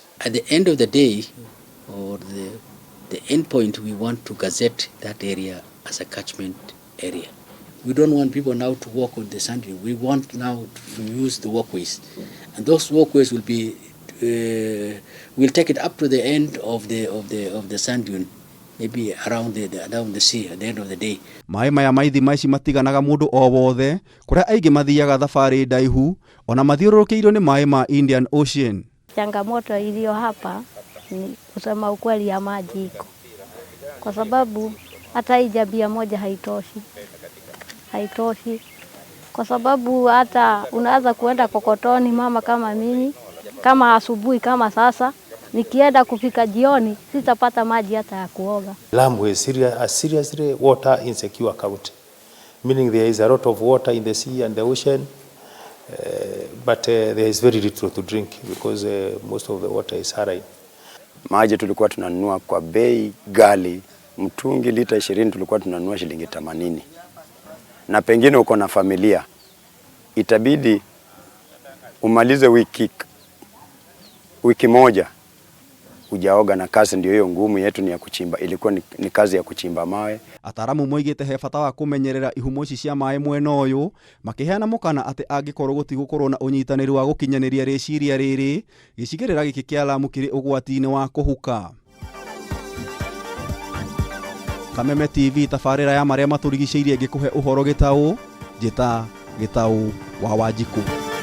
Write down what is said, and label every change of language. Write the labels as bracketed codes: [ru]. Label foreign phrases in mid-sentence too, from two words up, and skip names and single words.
[en] At the end of the day, or the end point, we want to gazette that area as a catchment area. We don't want people now to walk on the sand dune. We want now to use the walkways, and those walkways will be we'll take it up to the end of the sand dune. Maybe around down the sea at the end of the day. [ki] Maĩ maya maithima ici matiganaga mũndũ o wothe, kũrĩa aingĩ mathiaga thabarĩ ndaihu, ona mathiũrũrũkĩirio nĩ maĩ ma Indian Ocean. [sw] Changamoto iliyo hapa ni kusema ukweli ya maji iko. Kwa sababu hata hii jabia moja haitoshi. Kwa sababu hata unaweza kuenda kokotoni, mama kama mimi, kama asubuhi kama sasa, nikienda kufika jioni sitapata maji hata ya kuoga. [en] Lamu is a seriously water insecure county, meaning there is a lot of water in the sea and the ocean, but there is very little to drink because most of the water is saline. [sw] Maji tulikuwa tunanunua kwa bei ghali, mtungi lita 20 tulikuwa tunanunua shilingi 80. Na pengine uko na familia, itabidi umalize wiki wiki moja hujaoga, na kazi ndio hiyo ngumu yetu ni ya kuchimba, ilikuwa ni kazi ya kuchimba mawe. [ki] Ataramu moigite he bata wa kumenyerera ihumo ici cia maĩ mwena ũyũ, makiheana mũkana atĩ angĩkorwo gũtigũkorwo na ũnyitanĩri wa gũkinyanĩria rĩciria rĩrĩ, gĩcigĩrĩra gĩkĩ kĩa Lamu kĩrĩ ũgwati-inĩ wa kũhuka. Kameme TV, tabarira ya Maria Maturigiciirie ngĩkũhe ũhoro Gitau, njĩta Gitau wa Wanjiku.